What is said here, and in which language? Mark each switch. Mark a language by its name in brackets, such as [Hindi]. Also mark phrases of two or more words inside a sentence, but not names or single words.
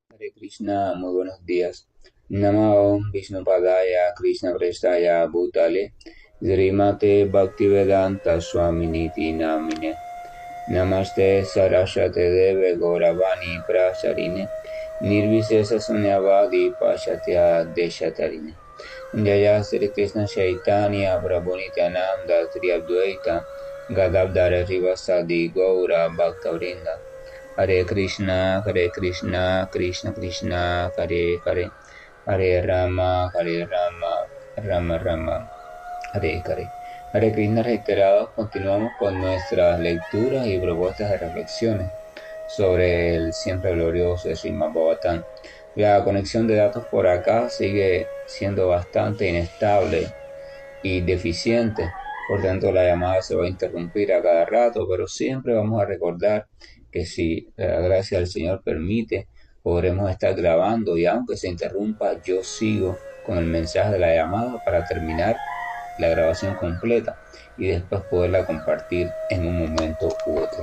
[Sanskrit] Hare Krishna, [Spanish] muy buenos días. [Sanskrit] Namo Vishnupadaya Krishna Prestaya Bhutale Srimate Bhaktivedanta Swaminiti Namine Namaste Saraswate Deve Gauravani Prasarine Nirvisesa Sunyavadi Pashatya Deshatarine Jaya Sri Krishna Chaitanya Prabhu Nityananda Sri Advaita Gadadhara Rivasadi Gaura Bhaktavrinda Hare Krishna, Krishna Krishna, Hare Hare, Hare Rama, Rama Rama, Hare Hare. Hare Krishna [Spanish] reiterados, continuamos con nuestras lecturas y propuestas de reflexiones sobre el siempre glorioso Srimad Bhagavatam. La conexión de datos por acá sigue siendo bastante inestable y deficiente, por tanto la llamada se va a interrumpir a cada rato, pero siempre vamos a recordar que si la gracia del Señor permite, podremos estar grabando y aunque se interrumpa, yo sigo con el mensaje de la llamada para terminar la grabación completa y después poderla compartir en un momento u otro.